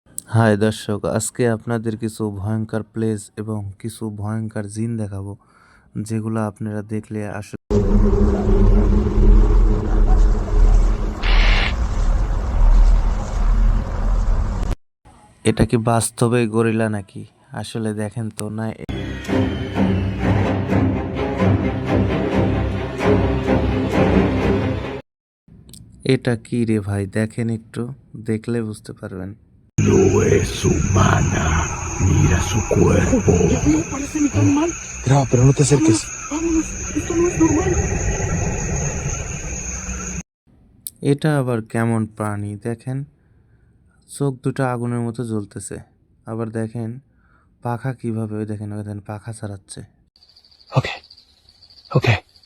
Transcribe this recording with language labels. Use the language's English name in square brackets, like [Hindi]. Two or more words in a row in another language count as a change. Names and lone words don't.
[Bangla] হাই দর্শক, আজকে আপনাদের কিছু ভয়ঙ্কর প্লেস এবং কিছু ভয়ঙ্কর জিন দেখাবো, যেগুলো আপনারা দেখলে আসলে এটা কি বাস্তবে গরিলা নাকি? আসলে দেখেন তো না, এটা কি রে ভাই, দেখেন একটু, দেখলে বুঝতে পারবেন। [Spanish] No es humana. Mira su cuerpo. No parece ni tan mal. Graba, pero no te acerques. Vámonos. Esto no es normal. [Bangla] এটা আবার কেমন প্রাণী দেখেন, চোখ দুটো আগুনের মতো জ্বলতেছে। আবার দেখেন পাখা কিভাবে, ওই দেখেন ওই দেখেন পাখা ছাড়াচ্ছে। [English] Okay. Okay.